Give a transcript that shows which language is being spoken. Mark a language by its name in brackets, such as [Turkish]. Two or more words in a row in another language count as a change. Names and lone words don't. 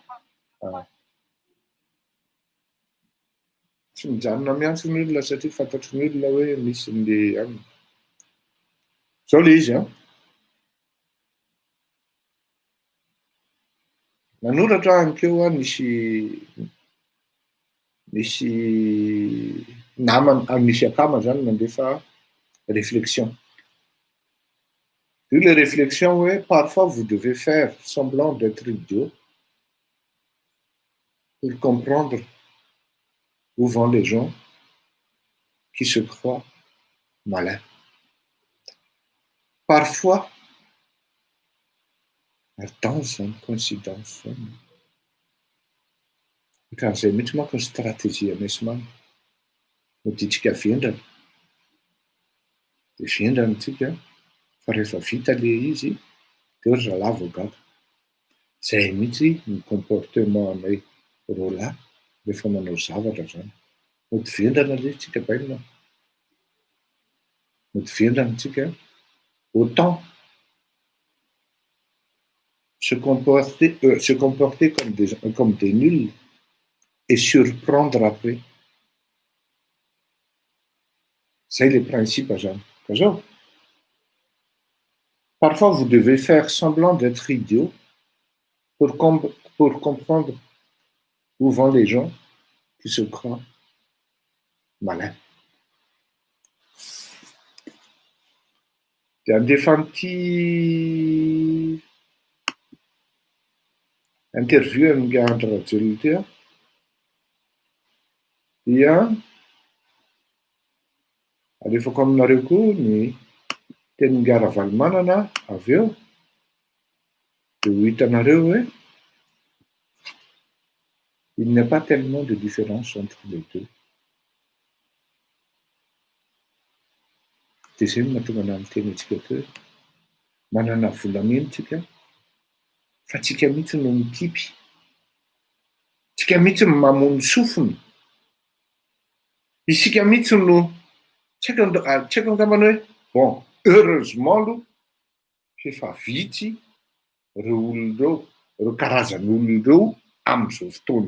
[Malagasy] Tsy mijanona miantso ny olona satria fantatro ny olona hoe misy le aminy. Zao le izy a. Nanoratra ankeo a nisy namana misy akama zany nandefa réflexion. [French] Vu les réflexions, oui, parfois vous devez faire semblant d'être idiot pour comprendre où vont les gens qui se croient malins. Parfois, dans une coïncidence, quand j'ai mis une stratégie à mes mains, je dis que viendra. [Malagasy] Dia viendra antsika fa rehefa vita le izy dia ry zalahy gaga. Zay mihitsy ny comportement anay roalahy rehefa manao zavatra zany. Mody vendrana le tsika bainina. Mody vendrana tsika. [French] Autant se comporter comme des nuls et surprendre après. C'est le principe zany. Parfois, vous devez faire semblant d'être idiot pour comprendre où vont les gens qui se croient malins. [Malagasy] Dia andefan'ity interview amin'ny Andry Rajoelina ity a, dia alefako aminareo koa ny teny Ngara Valomanana avy eo dia ho hitanareo hoe [French] il n'y a pas tellement de différence entre les deux. [Malagasy] Dia izay no mahatonga anahy miteny antsika teo manana volamena tsika fa tsika mihitsy no mikipy. Tsika mihitsy no mamono sofina. Isika mihitsy no tsy haiko angambany hoe [French] bon, heureusement [Malagasy] aloha efa vitsy ireo olona ireo reo karazan'olona ireo am'izao fotoana